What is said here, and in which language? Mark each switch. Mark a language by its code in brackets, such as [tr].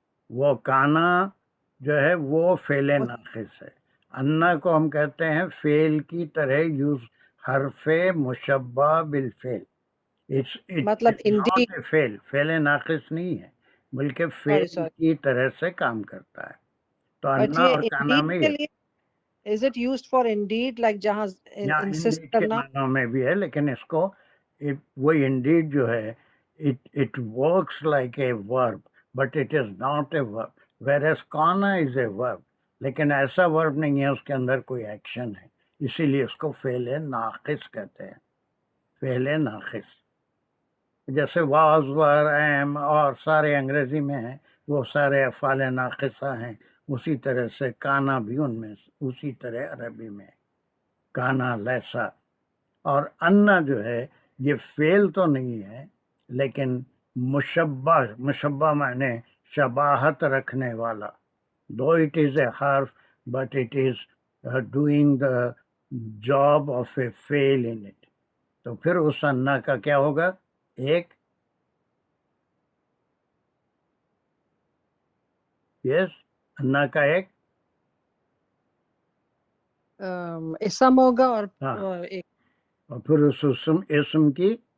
[ur] وہ کانا جو ہے وہ فعل ناقص ہے. انا کو ہم کہتے ہیں فعل کی طرح یوز، حرف مشبہ بالفعل. مطلب فعل ناقص نہیں ہے، بلکہ فعل کی طرح سے کام کرتا ہے. تو انا اور کانا میں [en] is it used for indeed like [ur] جہاں [en] insist [ur] کرنا معنوں میں بھی ہے، لیکن اس کو وہ indeed جو ہے [en] it works like a verb but it is not a verb, whereas kana is a verb. [ur] لیکن ایسا verb نہیں ہے، اس کے اندر کوئی ایکشن ہے، اسی لیے اس کو فعل ناقص کہتے ہیں. فعل ناقص جیسے واز، ور، ایم اور سارے انگریزی میں ہیں، وہ سارے افعال ناقصہ ہیں. اسی طرح سے کانا بھی ان میں، اسی طرح عربی میں کانا، لیسا. اور انا جو ہے یہ فعل تو نہیں ہے، لیکن مشبہ معنی شباہت رکھنے والا. [en] Though it is a حرف but it is doing the job of a فعل in it. [ur] تو پھر اس انا کا کیا ہوگا؟ ایک انا کا ایک اسم ہوگا اور پھر اس اسم کی